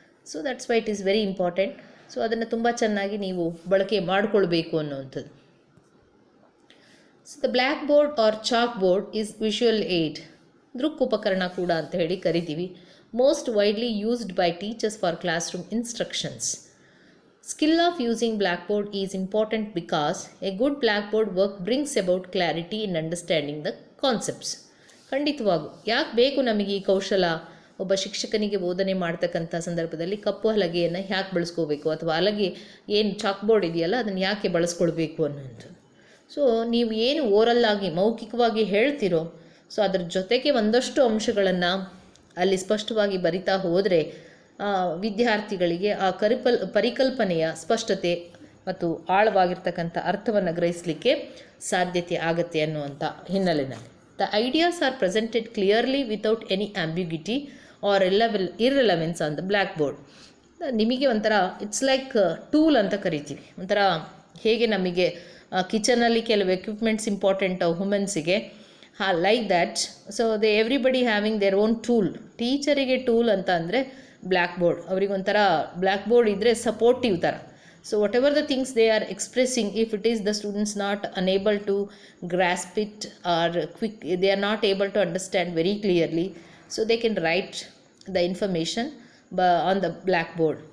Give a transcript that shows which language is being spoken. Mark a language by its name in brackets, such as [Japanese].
[English] So that's why it is very important. [Kannada] So ಅದನ್ನು ತುಂಬ ಚೆನ್ನಾಗಿ ನೀವು ಬಳಕೆ ಮಾಡಿಕೊಳ್ಬೇಕು ಅನ್ನೋವಂಥದ್ದು. [English] so the black board or chalk board is visual aid, [Kannada] ದೃಕ್ ಉಪಕರಣ ಕೂಡ ಅಂತ ಹೇಳಿ ಕರಿತೀವಿ. [English] Most widely used by teachers for class room instructions. Skill of using blackboard is important because a good blackboard work brings about clarity in understanding the concepts. [Kannada] ಖಂಡಿತವಾಗೂ ಯಾಕೆ ಬೇಕು ನಮಗೆ ಈ ಕೌಶಲ? ಒಬ್ಬ ಶಿಕ್ಷಕನಿಗೆ ಬೋಧನೆ ಮಾಡ್ತಕ್ಕಂಥ ಸಂದರ್ಭದಲ್ಲಿ ಕಪ್ಪು ಹಲಗೆಯನ್ನು ಯಾಕೆ ಬಳಸ್ಕೋಬೇಕು, ಅಥವಾ ಹಲಗೆ ಏನು ಚಾಕ್ ಬೋರ್ಡ್ ಇದೆಯಲ್ಲ ಅದನ್ನು ಯಾಕೆ ಬಳಸ್ಕೊಳ್ಬೇಕು ಅನ್ನೋಂಥದ್ದು. ಸೊ ನೀವು ಏನು ಓರಲ್ಲಾಗಿ ಮೌಖಿಕವಾಗಿ ಹೇಳ್ತಿರೋ ಸೊ ಅದ್ರ ಜೊತೆಗೆ ಒಂದಷ್ಟು ಅಂಶಗಳನ್ನು ಅಲ್ಲಿ ಸ್ಪಷ್ಟವಾಗಿ ಬರಿತಾ ಹೋದರೆ ವಿದ್ಯಾರ್ಥಿಗಳಿಗೆ ಆ ಪರಿಕಲ್ಪನೆಯ ಸ್ಪಷ್ಟತೆ ಮತ್ತು ಆಳವಾಗಿರ್ತಕ್ಕಂಥ ಅರ್ಥವನ್ನು ಗ್ರಹಿಸಲಿಕ್ಕೆ ಸಾಧ್ಯತೆ ಆಗುತ್ತೆ ಅನ್ನುವಂಥ ಹಿನ್ನೆಲೆಯಲ್ಲಿ [English] The ideas are presented clearly without any ambiguity or irrelevance on the black board. [Kannada] ನಿಮಗೆ ಒಂಥರ [English] it's like tool [Kannada] ಅಂತ ಕರಿತೀವಿ. ಒಂಥರ ಹೇಗೆ ನಮಗೆ ಕಿಚನಲ್ಲಿ ಕೆಲವು equipments important ವುಮೆನ್ಸಿಗೆ, like that. [English] So everybody having their own tool. [Kannada] ಟೀಚರಿಗೆ tool ಅಂತ ಅಂದರೆ ಬ್ಲ್ಯಾಕ್ ಬೋರ್ಡ್. ಅವರಿಗೊಂಥರ ಬ್ಲ್ಯಾಕ್ ಬೋರ್ಡ್ ಇದ್ದರೆ ಸಪೋರ್ಟಿವ್ ಥರ. [English] So whatever the things they are expressing, if it is the students not unable to grasp it or they are not able to understand very clearly, so they can write the information on the blackboard.